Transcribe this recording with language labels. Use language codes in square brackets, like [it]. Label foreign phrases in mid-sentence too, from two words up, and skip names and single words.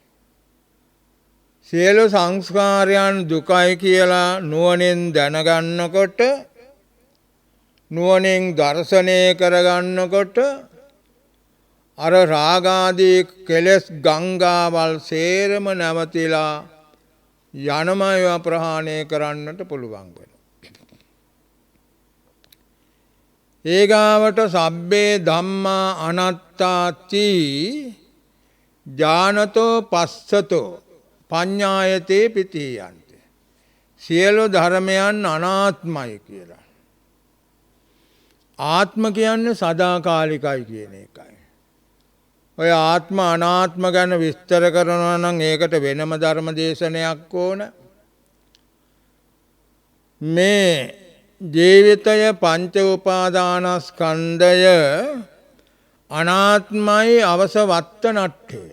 [si] සියලු සංස්කාරයන් දුකයි කියලා නුවණින් දැනගන්නකොට නුවණින් දර්ශනය කරගන්නකොට අර රාගාදී කෙලෙස් ගංගාවල් සේරම නැවතිලා යනමය ප්‍රහාණය කරන්නට පුළුවන් වෙනවා. [pi] ඒගාවට සබ්බේ ධම්මා අනාත්තාති ඥානතෝ පස්සතෝ පඤ්ඤායතේ පිතියන්ති. [si] සියලු ධර්මයන් අනාත්මයි කියලා. ආත්ම කියන්නේ සදාකාලිකයි කියන එකයි. ඔය ආත්ම අනාත්ම ගැන විස්තර කරනවා නම් ඒකට වෙනම ධර්ම දේශනයක් ඕන. මේ ජීවිතය පංච උපාදානස්කන්ධය අනාත්මයි [pi] අවසවත්ත නට්ඨේන.